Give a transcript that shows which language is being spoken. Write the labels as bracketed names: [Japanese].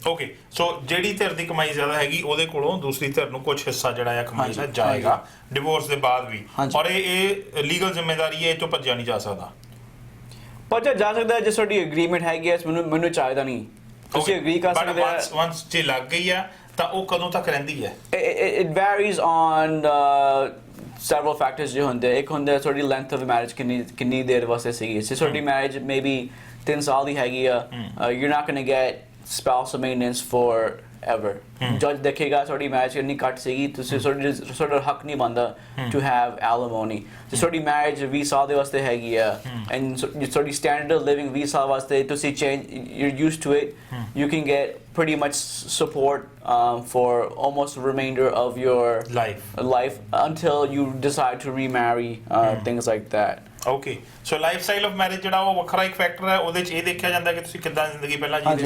[Punjabi] Okay, ਸੋ ਜਿਹੜੀ ਧਿਰ ਦੀ ਕਮਾਈ ਜ਼ਿਆਦਾ ਹੈਗੀ ਉਹਦੇ ਕੋਲੋਂ ਦੂਸਰੀ ਧਿਰ ਨੂੰ ਕੁਝ ਹਿੱਸਾ ਜਿਹੜਾ ਆ ਕਮਾਈ ਦਾ ਜਾਏਗਾ ਡਿਵੋਰਸ ਦੇ ਬਾਅਦ ਵੀ, ਔਰ ਇਹ ਲੀਗਲ ਜ਼ਿੰਮੇਵਾਰੀ ਹੈ, ਇਹ ਤੋਂ ਭੱਜਿਆ ਨਹੀਂ ਜਾ ਸਕਦਾ। ਭੱਜਿਆ ਜਾ ਸਕਦਾ ਜੇ ਤੁਹਾਡੀ ਐਗਰੀਮੈਂਟ ਹੈਗੀ ਹੈ, ਮੈਨੂੰ ਚਾਹੀਦਾ ਨਹੀਂ, ਤੁਸੀਂ ਐਗਰੀ ਕਰ ਸਕਦੇ ਹੋ। ਵਨਸ ਜੇ ਲੱਗ ਗਈ ਆ ਤਾਂ ਉਹ ਕਦੋਂ ਤੱਕ ਰਹਿੰਦੀ ਹੈ? [English] It varies on several factors ਜੋ ਹੁੰਦੇ। [Punjabi] ਇੱਕ ਹੁੰਦਾ ਤੁਹਾਡੀ ਲੈਂਥ ਆਫ ਮੈਰਿਜ ਕਿੰਨੀ ਦੇਰ ਵਾਸਤੇ ਸੀਗੀ। ਜੇ ਤੁਹਾਡੀ ਮੈਰਿਜ ਮੇਬੀ 3 ਸਾਲ ਦੀ ਹੈਗੀ ਆ, you're not going to get spousal maintenance forever. Judge ਦੇਖੇਗਾ ਤੁਹਾਡੀ ਮੈਰਿਜ ਇੰਨੀ ਘੱਟ ਸੀਗੀ, ਤੁਸੀਂ ਤੁਹਾਡਾ ਹੱਕ ਨਹੀਂ ਬਣਦਾ to have alimony. [English] ਜੇ ਤੁਹਾਡੀ ਮੈਰਿਜ 20 ਸਾਲ ਦੇ ਵਾਸਤੇ ਹੈਗੀ ਆ and ਤੁਹਾਡੀ standard of living 20 ਸਾਲ ਵਾਸਤੇ ਤੁਸੀਂ you're used to it, you can get pretty much support for almost the remainder of your life until you decide to remarry, things like that. [Punjabi] Okay, so life style of marriage ਜਿਹੜਾ ਉਹ ਵੱਖਰਾ ਇੱਕ factor ਹੈ, ਉਹਦੇ 'ਚ ਇਹ ਦੇਖਿਆ ਜਾਂਦਾ ਕਿ ਤੁਸੀਂ ਕਿੱਦਾਂ ਜ਼ਿੰਦਗੀ ਪਹਿਲਾਂ ਜੀਂਦੇ।